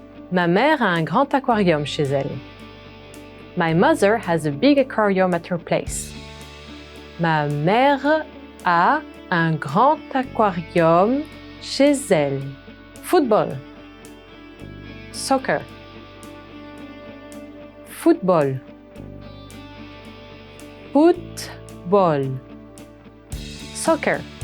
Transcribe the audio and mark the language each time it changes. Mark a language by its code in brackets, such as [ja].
[fr] Ma mère a un grand aquarium chez elle. [en] My mother has a big aquarium at her place. [fr] Ma mère a un grand aquarium chez elle. Football. Soccer. Football. Football. Soccer.